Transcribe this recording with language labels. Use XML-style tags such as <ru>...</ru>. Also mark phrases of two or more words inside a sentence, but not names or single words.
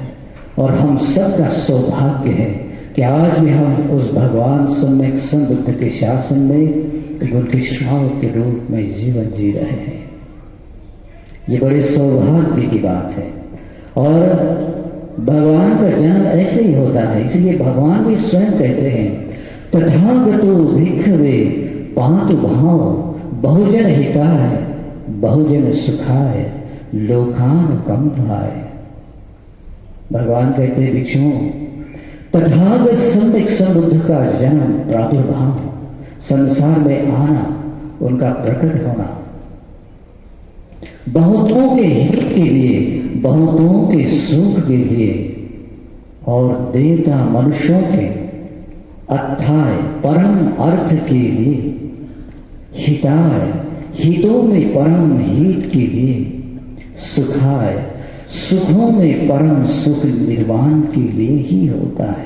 <hi>और हम सबका सौभाग्य है कि आज भी हम उस भगवान सम्यक संबुद्ध के शासन में एक उनके श्रावक के रूप में जीवन जी रहे हैं। ये बड़े सौभाग्य की बात है। और भगवान का जन्म ऐसे ही होता है, इसलिए भगवान भी स्वयं कहते हैं</hi> <pi>तथागतो भिक्खवे पांतु भाव बहुजन हिताय बहुजन सुखाय लोकानुकंपाय।</pi> <hi>भगवान कहते हैं भिक्षुओं, तथागत सम्यक संबुद्ध का जन्म प्रादुर्भाव, संसार में आना, उनका प्रकट होना बहुतों के हित के लिए, बहुतों के सुख के लिए और देवता मनुष्यों के अथाय परम अर्थ के लिए, हिताय हितों में परम हित के लिए, सुखाय सुखों में परम सुख निर्वाण के लिए ही होता है।</hi>